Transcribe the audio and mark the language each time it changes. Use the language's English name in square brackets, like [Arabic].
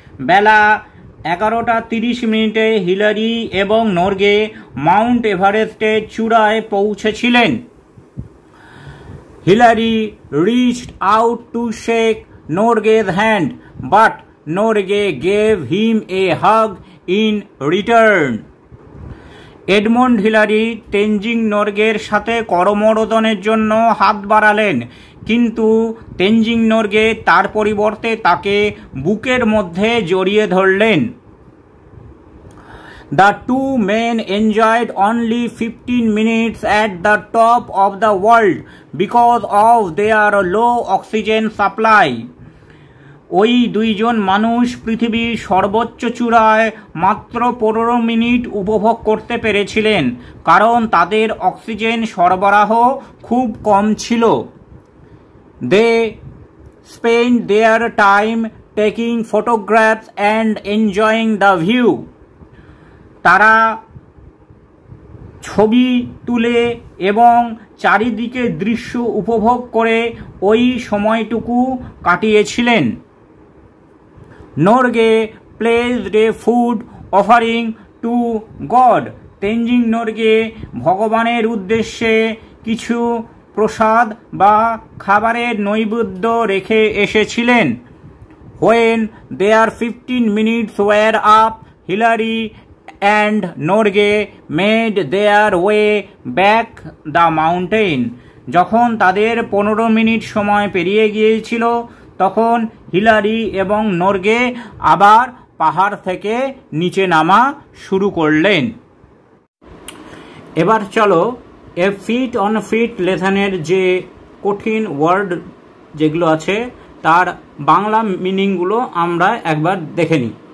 [Bangla] বেলা 11:30 Hillary এবং Norgay Mount এভারেস্টের চূড়ায় পৌঁছেছিলেন। [English] Hillary reached out to shake Norgay's hand, but Norgay gave him a hug in return. [Bangla] Edmund Hillary Tenzing নরগের সাথে করমর্দনের জন্য হাত বাড়ালেন, কিন্তু তেনজিং নরগে তার পরিবর্তে তাকে বুকের মধ্যে জড়িয়ে ধরলেন। [English] The two men enjoyed only 15 minutes at the top of the world because of their low oxygen supply. [Bangla] ওই দুইজন মানুষ পৃথিবীর সর্বোচ্চ চূড়ায় মাত্র 15 মিনিট উপভোগ করতে পেরেছিলেন, কারণ তাদের অক্সিজেন সরবরাহ খুব কম ছিল। [English] They spent their time taking photographs and enjoying the view. [Bangla] তারা ছবি তুলে এবং চারিদিকে দৃশ্য উপভোগ করে ওই সময়টুকু কাটিয়েছিলেন। [English] Norgay placed a food offering to God. [Bangla] Tenzing Norgay ভগবানের উদ্দেশ্যে কিছু প্রসাদ বা খাবারের নৈবেদ্য রেখে এসেছিলেন। [English] When their 15 minutes were up, Hillary and Norgay made their way back the mountain. [Bangla] যখন তাদের 15 মিনিট সময় পেরিয়ে গিয়েছিল, তখন হিলারি এবং নরগে আবার পাহাড় থেকে নিচে নামা শুরু করলেন। এবার চলো এ ফিট অন ফিট লেসনের যে কঠিন ওয়ার্ড যেগুলো আছে তার বাংলা মিনিংগুলো আমরা একবার দেখে নিই।